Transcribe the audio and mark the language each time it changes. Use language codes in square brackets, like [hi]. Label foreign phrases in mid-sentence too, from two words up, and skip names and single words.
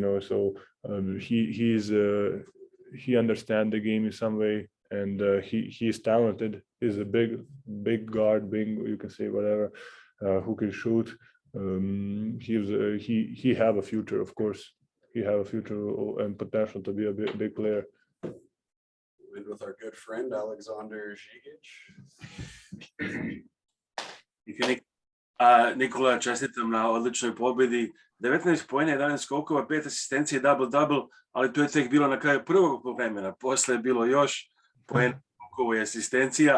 [en] So he understands the game in some way, and he's talented. He's a big guard, you can say whatever, who can shoot. He have a future, of course. He have a future and potential to be a big player. And with our good friend Alexander Žigić. [sr] Nikola, čestitam na odličnoj pobjedi. 19 poena, 11 skokova, 5 asistencije, double-double, ali to je tek bilo na kraju prvog vremena. Posle je bilo još poena, skokova i asistencija.